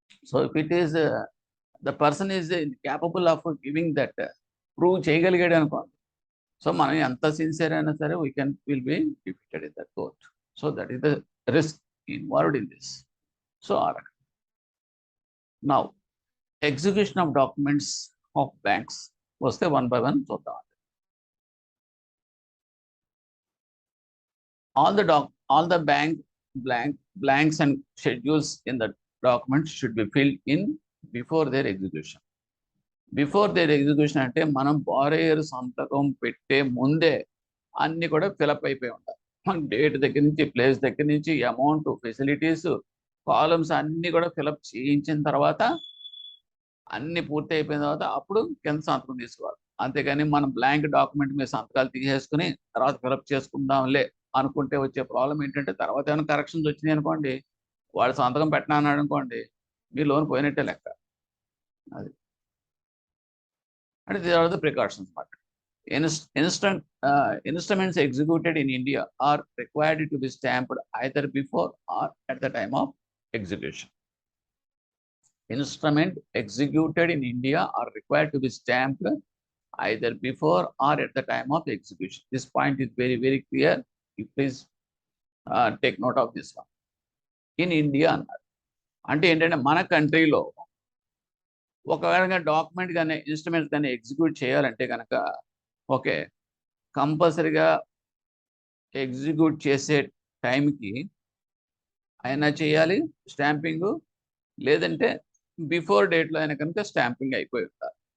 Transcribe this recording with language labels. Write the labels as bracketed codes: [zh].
[en] so if it is the person is capable of giving that, [te] prove చేయగలిగాడు అనుకోండి, so మనం ఎంత sincere అయినా సరే [en] Will be defeated in that court. So that is the risk involved in this. So [te] ఆ రకం. [en] now execution of documents of banks [te] వస్తే [en] one by one [te] చూద్దాం. [en] all the blanks and schedules in the document should be filled in before their execution. Before their execution [te] అంటే మనం borrower సంతకం పెట్టే ముందే అన్ని కూడా ఫిలప్ అయిపోయి ఉంటాయి. డేట్ దగ్గర నుంచి, ప్లేస్ దగ్గర నుంచి, అమౌంట్, ఫెసిలిటీస్, కాలమ్స్ అన్ని కూడా ఫిలప్ చేయించిన తర్వాత, అన్ని పూర్తి అయిపోయిన తర్వాత అప్పుడు కింద సంతకం తీసుకోవాలి. అంతేగాని మనం బ్లాంక్ డాక్యుమెంట్ మీద సంతకాలు తీసేసుకుని తర్వాత ఫిలప్ చేసుకుందాంలే అనుకుంటే వచ్చే ప్రాబ్లం ఏంటంటే, తర్వాత ఏమైనా కరెక్షన్స్ వచ్చినాయి అనుకోండి, వాడు సంతకం పెట్టినా అన్నాడు అనుకోండి, మీ లోన్ పోయినట్టే లెక్క. అది అంటే [en] these are the precautions [te] అన్నమాట. [en] Instruments executed in India are required to be stamped either before or at the time of execution. Instrument executed in India are required to be stamped either before or at the time of execution. This point is very, very clear. You please take note of this one. In India [te] అన్నారు అంటే ఏంటంటే, మన కంట్రీలో ఒకవేళ document కానీ instruments కానీ execute చేయాలంటే కనుక, ఓకే, కంపల్సరీగా ఎగ్జిక్యూట్ చేసే టైంకి అయినా చేయాలి స్టాంపింగ్, లేదంటే బిఫోర్ డేట్లో అయినా కనుక స్టాంపింగ్ అయిపోయి ఉండాలి.